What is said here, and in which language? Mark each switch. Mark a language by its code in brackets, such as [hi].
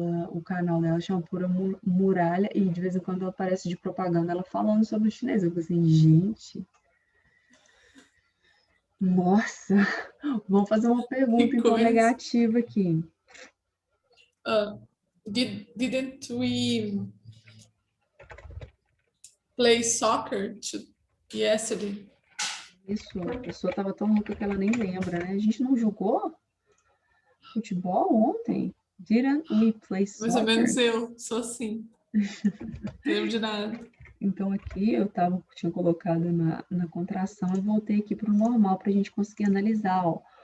[pt] O canal dela chama Pura Muralha e de vez em quando ela aparece de propaganda ela falando sobre o chinês. Eu fico assim, gente... Nossa! Vamos fazer uma pergunta, então, negativa aqui. [en] Didn't we play soccer yesterday? [pt] Isso, a pessoa estava tão louca que ela nem lembra, né? A gente não jogou futebol ontem? [en] Didn't we play soccer? [pt] Mais ou menos eu, sou assim. Não lembro de nada. Então aqui eu tinha colocado na contração e voltei aqui para o normal para a gente conseguir analisar, ó.